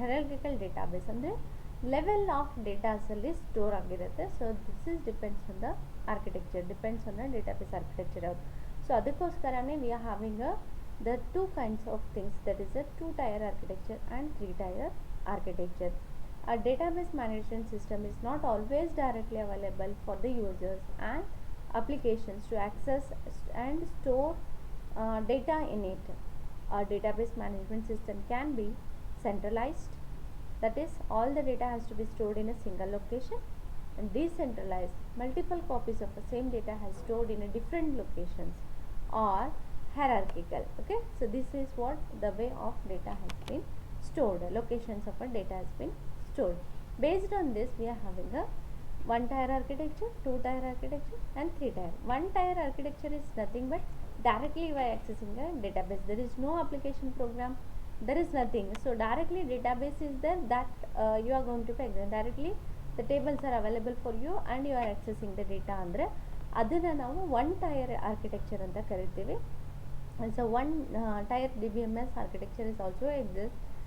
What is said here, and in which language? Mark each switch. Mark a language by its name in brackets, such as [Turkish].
[Kannada] ಹೆರಾರ್ಕಿಕಲ್ database ಅಂದರೆ level of ಡೇಟಾಸಲ್ಲಿ store ಆಗಿರುತ್ತೆ. [English] so this is depends on the architecture, depends on the database architecture [Kannada] ಅವ್ರು. [English] so [Kannada] ಅದಕ್ಕೋಸ್ಕರನೇ [English] We are having the two kinds of things, that is a 2-tier architecture and 3-tier architecture. A database management system is not always directly available for the users and applications to access and store data in it. A database management system can be centralized, that is all the data has to be stored in a single location, and decentralized, multiple copies of the same data has stored in a different locations, or hierarchical. Okay, so this is what the way of data has been stored, locations of a data has been stored. Based on this we are having a 1-tier architecture, 2-tier architecture and 3-tier. 1-tier architecture is nothing but directly by accessing a database. There is no application program, there is nothing. So directly database is there, that you are going to pick directly, the tables are available for you and you are accessing the data. [Kannada] ಅಂದರೆ ಅದನ್ನು ನಾವು 1-tier architecture ಅಂತ ಕರಿತೀವಿ. [English] So 1-tier DBMS architecture is also exists.